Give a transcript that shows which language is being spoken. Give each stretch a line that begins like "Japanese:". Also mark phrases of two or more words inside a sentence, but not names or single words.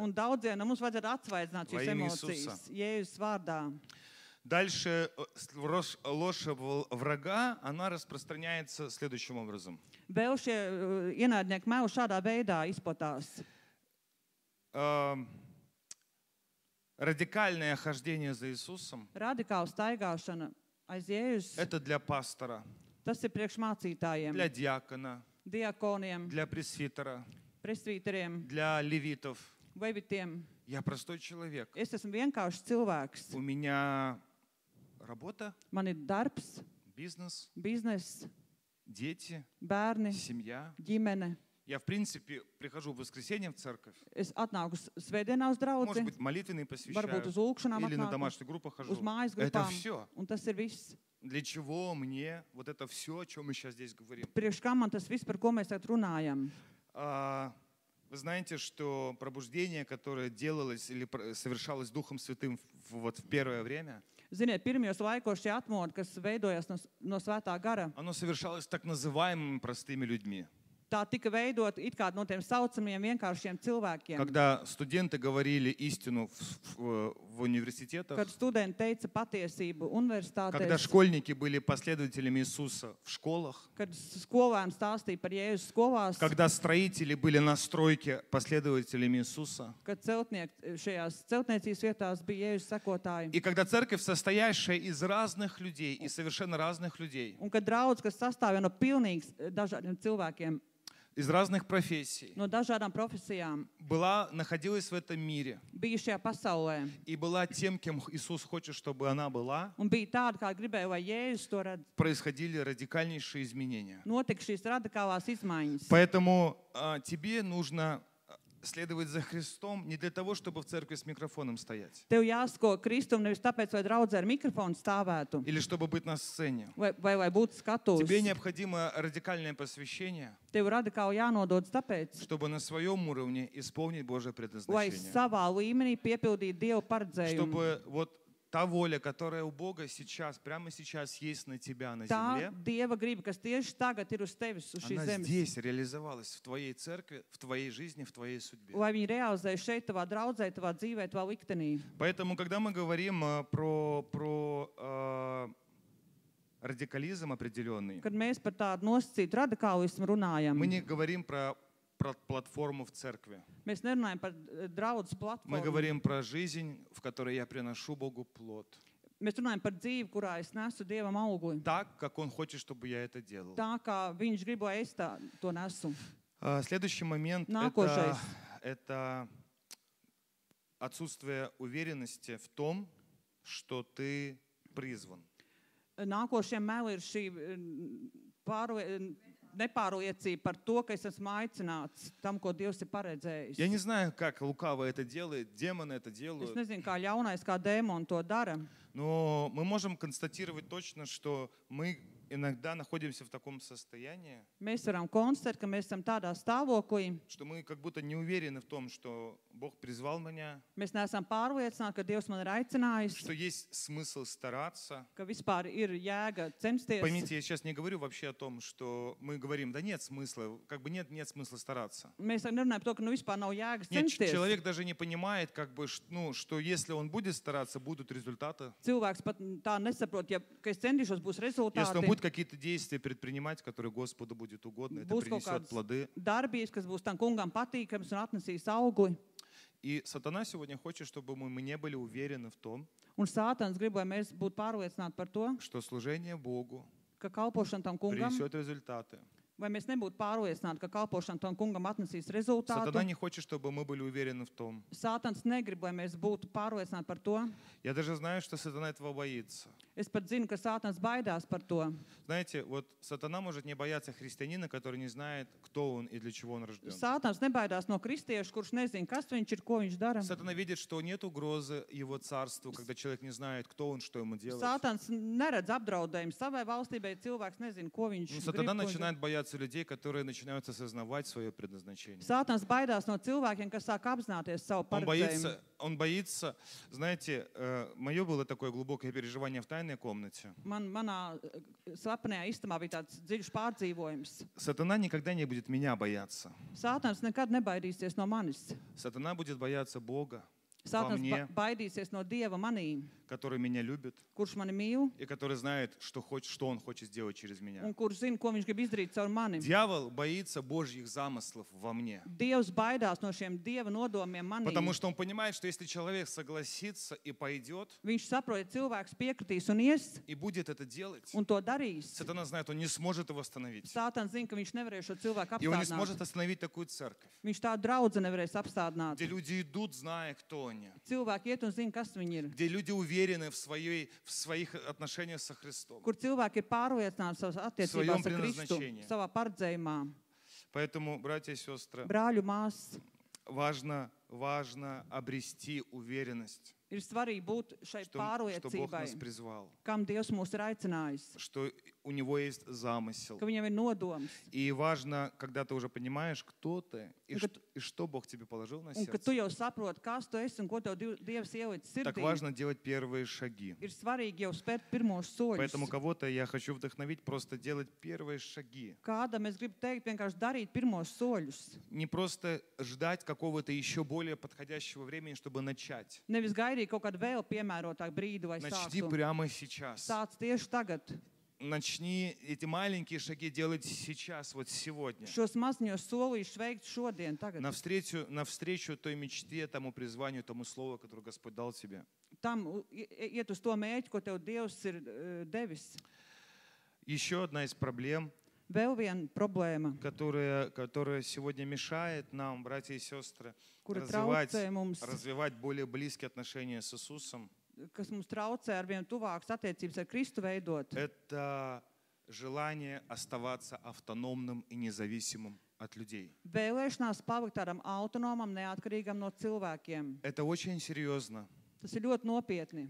Latvian: Un daudziem no mums vajadzētu atsvaigināt
Russian: Во
Latvian: šīs
Russian: имя
Latvian: emocijas. Jēzus vārdā.
Russian: Дальше ложь врага, она распространяется следующим образом.
Latvian: Vēl šie ienaidnieki meli šādā veidā izplatās.
Russian: радикальное хождение за Иисусом,
Latvian: radikāla staigāšana aiz Jēzus,
Russian: это для пастора,
Latvian: tas ir priekš mācītājiem,
Russian: для диакона,
Latvian: diakoniem,
Russian: для пресвитера,
Latvian: presvīteriem,
Russian: для левитов.
Latvian: levitiem.
Russian: Я простой человек.
Latvian: Es esmu vienkāršs cilvēks.
Russian: У меня работа,
Latvian: Man ir darbs,
Russian: бизнес,
Latvian: bizness,
Russian: дети,
Latvian: bērni,
Russian: семья.
Latvian: ģimene.
Russian: Я, в принципе, прихожу в воскресенье в церковь.
Latvian: Es atnāku svētdienā uz
Russian: Может
Latvian: draugu,
Russian: быть, молитвенные
Latvian: varbūt uz
Russian: посвящаю.
Latvian: lūkšanām
Russian: Или на
Latvian: atnāku,
Russian: домашнюю группу хожу.
Latvian: uz mājas
Russian: Это
Latvian: grupām.
Russian: все.
Latvian: Un tas ir viss.
Russian: Для чего мне вот это все, о чем мы сейчас здесь говорим?
Latvian: Priekš kā man tas viss, par ko mēs tagad runājam?
Russian: Вы знаете, что пробуждение, которое делалось или совершалось Духом Святым вот в первое время,
Latvian: Ziniet, pirmajos laikos šī atmoda, kas veidojās no svētā gara,
Russian: оно совершалось так называемыми простыми людьми.
Latvian: tā tika veidot it kā no tiem saucamiem vienkāršiem cilvēkiem.
Russian: Когда студенты говорили истину в университетах,
Latvian: Kad studenti teica patiesību
Russian: когда
Latvian: universitātēs,
Russian: школьники были последователями Иисуса в школах,
Latvian: kad skolēni stāstīja par Jēzus skolās,
Russian: когда строители были на стройке последователями Иисуса,
Latvian: kad celtnieki šajās celtniecības vietās bija Jēzus sekotāji.
Russian: и когда церковь, состоящая из разных людей и совершенно разных людей,
Latvian: Un kad draudz, kas sastāvja no pilnīgi dažādiem cilvēkiem,
Russian: из разных профессий,
Latvian: no dažādām profesijām,
Russian: находилась в этом мире
Latvian: bija šajā pasaulē.
Russian: и была тем, кем Иисус хочет, чтобы она была,
Latvian: Un bija tāda, kā gribēja, vai Jēzus to redz.
Russian: происходили радикальнейшие изменения.
Latvian: Notika šīs radikālās izmaiņas.
Russian: Поэтому тебе нужно следовать за Христом не для того, чтобы в церкви с микрофоном стоять
Latvian: Tev jāsako Kristum nevis tāpēc, lai draudzē ar mikrofonu stāvētu,
Russian: или чтобы быть на сцене.
Latvian: vai būtu skatos.
Russian: Тебе необходимо радикальное посвящение,
Latvian: Tev radikāli jānododas tāpēc,
Russian: чтобы на своем уровне исполнить Божье
Latvian: lai
Russian: предназначение.
Latvian: savā līmenī piepildītu Dieva paredzējumu.
Russian: Чтобы вот та воля, которая у Бога сейчас, прямо сейчас есть на тебя на
Latvian: Tā
Russian: земле,
Latvian: Dieva griba, kas tieši tagad ir uz tevis, uz šīs
Russian: она
Latvian: zemes,
Russian: здесь реализовалась в твоей церкви, в твоей жизни, в твоей судьбе.
Latvian: lai viņi realizē šeit tavā draudzē, tavā dzīvē, tavā liktenī.
Russian: Поэтому, когда мы говорим про радикализм определенный,
Latvian: Kad mēs par tādu nosacītu radikālismu runājam,
Russian: мы не говорим про платформу в церкви.
Latvian: mēs nerunājam par draudzes
Russian: Мы
Latvian: platformu.
Russian: говорим про жизнь, в которой я приношу Богу плод.
Latvian: Mēs runājam par dzīvi, kurā es nesu Dievam augli.
Russian: Так, как Он хочет, чтобы я это делал.
Latvian: Tā kā Viņš grib, lai es to nesu.
Russian: Следующий момент
Latvian: Nākošais.
Russian: это отсутствие уверенности в том, что ты призван.
Latvian: Nākošie meli ir šī nepārliecība par to, ka es esmu aicināts tam, ko Dievs ir paredzējis.
Russian: Я не знаю, как лукаво это делает, демоны это
Latvian: Es
Russian: делают,
Latvian: nezinu, kā ļaunais, kā dēmoni to dara,
Russian: но мы можем констатировать точно, что мы иногда находимся в таком состоянии,
Latvian: mēs varam konstatēt, ka mēs esam tādā stāvoklī.
Russian: что мы как будто не уверены в том, что Бог призвал меня,
Latvian: Mēs neesam pārliecināti, ka Dievs man ir aicinājis,
Russian: что есть смысл стараться.
Latvian: ka vispār ir jēga censties.
Russian: Поймите, я сейчас не говорю вообще о том, что мы говорим, да нет смысла, как бы нет смысла стараться.
Latvian: Mēs nerunājam par to, ka vispār nav jēgas
Russian: Нет,
Latvian: censties.
Russian: человек даже не понимает, как бы, что если он будет стараться, будут результаты.
Latvian: Cilvēks pat tā nesaprot, ka es centīšos, būs
Russian: Если он
Latvian: rezultāti.
Russian: будет какие-то действия предпринимать, которые Господу будет угодно, это
Latvian: Būs kaut
Russian: принесет
Latvian: kādas
Russian: плоды.
Latvian: darbības, kas būs tam kungam patīkams un atnesīs augli.
Russian: И сатана сегодня хочет, чтобы мы не были уверены в том,
Latvian: Un Sātans grib, lai mēs būtu pārliecināti par to,
Russian: что служение Богу
Latvian: ka kalpošana tam kungam,
Russian: принесет результаты.
Latvian: vai mēs nebūtu pārliecināti, ka kalpošana tam kungam atnesīs rezultātu.
Russian: Сатана не хочет, чтобы мы были уверены в том.
Latvian: Sātans negrib, lai mēs būtu pārliecināti par to.
Russian: Я даже знаю, что сатана этого боится.
Latvian: Es pat zinu, ka Sātans baidās par to.
Russian: Знаете, вот сатана может не бояться христианина, который не знает, кто он и для чего он рожден.
Latvian: Sātans nebaidās no kristieša, kurš nezina, kas viņš ir, ko viņš dara.
Russian: Сатана видит, что нет угрозы его царству, когда человек не знает, кто он, что ему делать.
Latvian: Sātans neredz apdraudējumu savai valstībai, cilvēks nezina, ko viņš grib.
Russian: Сатана
Latvian: ko viņš
Russian: начинает бояться людей, которые начинают осознавать свое предназначение.
Latvian: Sātans baidās no cilvēkiem, kas sāk apzināties savu paredzējumu.
Russian: Он боится, знаете, мое было такое глубокое переживание в тайной комнате.
Latvian: Manā slepenajā istabā bija tāds dziļš pārdzīvojums.
Russian: Сатана никогда не будет меня бояться.
Latvian: Sātans nekad nebaidīsies no manis.
Russian: Сатана будет бояться Бога.
Latvian: Sātans
Russian: мне,
Latvian: baidīsies no Dieva manī,
Russian: который меня любит
Latvian: kurš mani mīl
Russian: и который знает, что он хочет сделать через меня.
Latvian: un kurš zina, ko viņš grib izdarīt caur mani.
Russian: Дьявол боится Божьих замыслов во мне.
Latvian: Dievs baidās no šiem Dieva nodomiem manī.
Russian: Потому что он понимает, что если человек согласится и пойдет,
Latvian: Viņš saprot, ja cilvēks piekritīs un ies
Russian: и будет это делать,
Latvian: un to darīs.
Russian: Сатана знает, он не сможет его остановить.
Latvian: Sātans zina, ka viņš nevarēs šo cilvēku
Russian: И он не
Latvian: apstādināt.
Russian: сможет остановить такую церковь,
Latvian: Viņš tādu draudzi nevarēs apstādināt.
Russian: где люди идут, зная, кто они,
Latvian: Cilvēki iet un zina, kas viņi ir.
Russian: где люди уверены в своих отношениях со Христом.
Latvian: Kur cilvēki ir pārliecināti savas attiecībās ar Kristu,
Russian: предназначении.
Latvian: savā paredzējumā.
Russian: Поэтому, братья и сестры,
Latvian: Brāļu māsas,
Russian: важно обрести уверенность,
Latvian: ir svarīgi būt šai
Russian: что Бог
Latvian: pārliecībai,
Russian: нас призвал,
Latvian: kam Dievs mūs ir aicinājis,
Russian: что у Него есть замысел.
Latvian: ka viņam ir nodoms.
Russian: И важно, когда ты уже понимаешь, кто ты и
Latvian: Un, kad,
Russian: и что Бог тебе положил на
Latvian: un kad tu
Russian: сердце,
Latvian: jau saproti, kas tu esi un ko tev Dievs ielicis
Russian: так
Latvian: sirdī,
Russian: важно делать первые шаги.
Latvian: ir svarīgi jau spērt pirmos soļus.
Russian: Поэтому кого-то я хочу вдохновить просто делать первые шаги.
Latvian: Kādam es gribu teikt, vienkārši darīt pirmos soļus.
Russian: Не просто ждать какого-то еще более подходящего времени, чтобы начать.
Latvian: Nevis gaidīt kaut kādu vēl piemērotāku brīdi vai
Russian: Начни
Latvian: sāktu.
Russian: прямо сейчас.
Latvian: Sāc tieši tagad.
Russian: Начни эти маленькие шаги делать сейчас, вот сегодня.
Latvian: Šos maziņos solīšus veikt šodien, tagad.
Russian: Навстречу той мечте, тому призванию, тому слову, которое Господь дал тебе.
Latvian: Tam iet uz to mērķi, ko tev Dievs ir devis.
Russian: Еще одна из проблем,
Latvian: Vēl viena problēma,
Russian: которая сегодня мешает нам, братья и сестры,
Latvian: kura traucē mums,
Russian: развивать более близкие отношения с Иисусом,
Latvian: kas mums traucē ar vien tuvākas attiecības ar Kristu veidot,
Russian: это желание оставаться автономным и независимым от людей.
Latvian: vēlēšanās palikt tādam autonomam, neatkarīgam no cilvēkiem.
Russian: Это очень серьезно.
Latvian: Tas ir ļoti nopietni.